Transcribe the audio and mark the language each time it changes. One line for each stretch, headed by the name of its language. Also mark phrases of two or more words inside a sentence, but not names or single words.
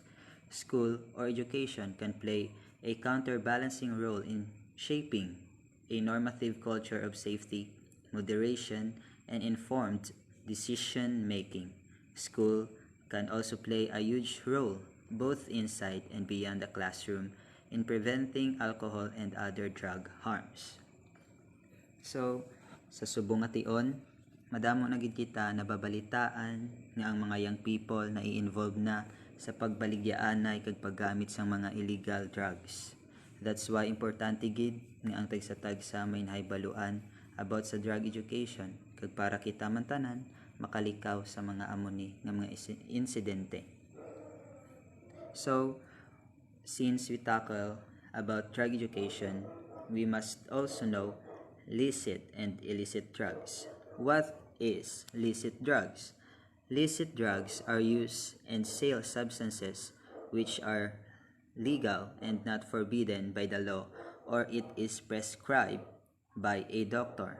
English: School or education can play a counterbalancing role in shaping a normative culture of safety, moderation, and informed decision making. School can also play a huge role, both inside and beyond the classroom, in preventing alcohol and other drug harms. So,
Hiligaynon: sa subong ation, madamo na gid kita nababalitaan nga ang mga
English: young people
Hiligaynon: na i-involve na sa pagbaligyaanay kag paggamit sa mga
English: illegal drugs. That's why
Hiligaynon: importante gid nga ang tagsa-tagsa may nahibaluan about sa
English: drug education
Hiligaynon: kag para kita man tanan makalikaw sa mga amoni nga mga insidente.
English: So, since we tackle about drug education, we must also know licit and illicit drugs. What is licit drugs? Licit drugs are used and sale substances which are legal and not forbidden by the law, or it is prescribed by a doctor.